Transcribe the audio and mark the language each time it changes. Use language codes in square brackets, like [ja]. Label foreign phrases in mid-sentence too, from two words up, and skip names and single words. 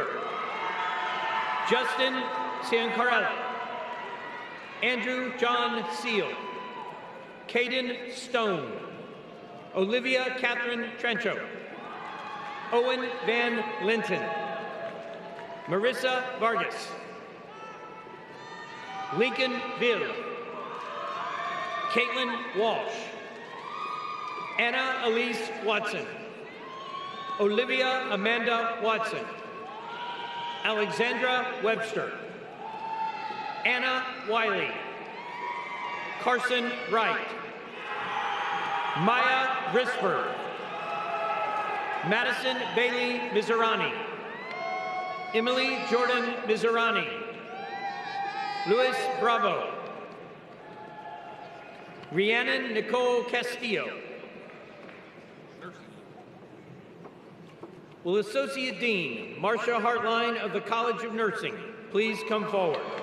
[en] Justin Ciancarella. Andrew John Seal. Caden Stone. Olivia Catherine Trencho. Owen Van Linton. Marissa Vargas. Lincoln Ville. Caitlin Walsh. Anna Elise Watson. Olivia Amanda Watson. Alexandra Webster. Anna Wiley. Carson Wright. Maya Grisberg. Madison Bailey Mizerani. Emily Jordan Mizerani. Luis Bravo. Rhiannon Nicole Castillo. Will Associate Dean Marcia Hartline of the College of Nursing please come forward?